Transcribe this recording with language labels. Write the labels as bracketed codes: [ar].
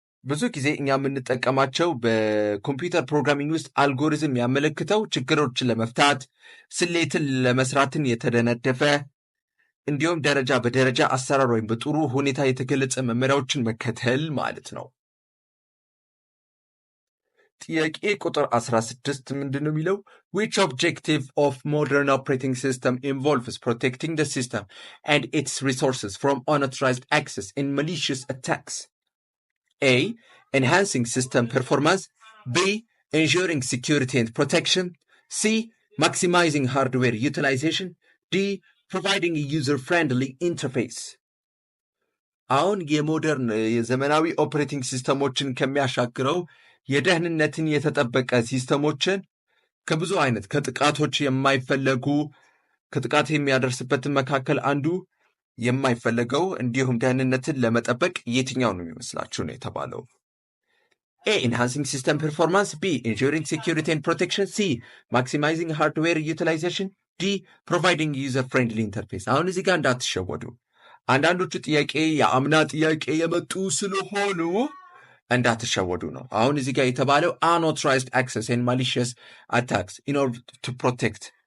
[am] ብዙ ጊዜ እኛ የምንጠቀማቸው በኮምፒውተር ፕሮግራሚንግ ውስጥ አልጎሪዝም ያመለክተው ችግሮችን ለመፍታት ስሌትን ለመስራትን የተደነደፈ እንዲሁም ደረጃ በደረጃ አሰራር ወይም በጥሩ ሁኔታ የተገለጸ መመሪያዎችን መከተል ማለት ነው። ጥያቄ ቁጥር 16 ምንድን ነው የሚለው? [en] Which objective of modern operating system involves protecting the system and its resources from unauthorized access and malicious attacks? A. Enhancing system performance. B. Ensuring security and protection. C. Maximizing hardware utilization. D. Providing a user-friendly interface. [am] አሁን የሞደርን የዘመናዊ ኦፕሬቲንግ ሲስተሞችን ከሚያሻግረው የደህንነትን የተጠበቀ ሲስተሞችን ከብዙ አይነት ከጥቃቶች የማይፈለጉ ከጥቃት የሚያደርስበትን መካከል አንዱ የማይፈለገው እንዲሁም ደህንነትን ለመጠበቅ የትኛው ነው የሚመስላችሁ ነው የተባለው? [en] A. Enhancing system performance. B. Ensuring security and protection. C. Maximizing hardware utilization. D. Providing user-friendly interface. [am] አሁን እዚህ ጋር እንዳትሸወዱ። አንዳንዶቹ ጥያቄ የአምና ጥያቄ የመጡ ስለሆኑ እንዳትሸወዱ ነው። አሁን እዚህ ጋር የተባለው [en] unauthorized access and malicious attacks in order to protect